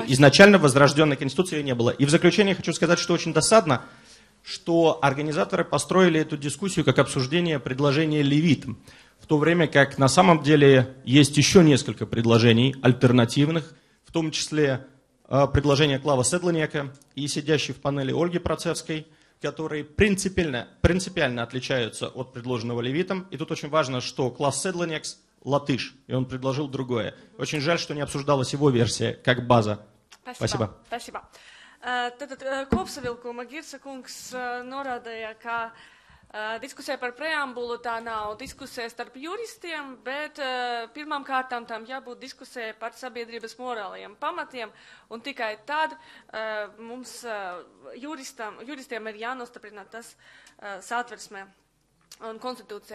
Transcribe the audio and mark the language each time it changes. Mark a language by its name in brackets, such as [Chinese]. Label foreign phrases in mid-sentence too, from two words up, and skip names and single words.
[Russian] Изначально возрожденной Конституции ее не было. И в заключение хочу сказать, что очень досадно, что организаторы построили эту дискуссию как обсуждение предложения Левитом, в то время как на самом деле есть еще несколько предложений альтернативных, в том числе предложение Клава Седланяка и сидящей в панели Ольги Процевской, которые принципиально отличаются от предложенного Левитом. И тут очень важно, что Клас Седланякс латыш, и он предложил другое. Очень жаль, что не обсуждалась его версия как база. Спасибо. Спасибо. [Latvian] Tātad kopsavilkuma Girsa kungs norādīja, ka diskusija par preambulu tā nav diskusija starp juristiem, bet pirmām kārtām tam jābūt diskusija par sabiedrības morālajiem pamatiem, un tikai tad mums juristiem ir jānostiprina tas satversmē un konstitūcijā.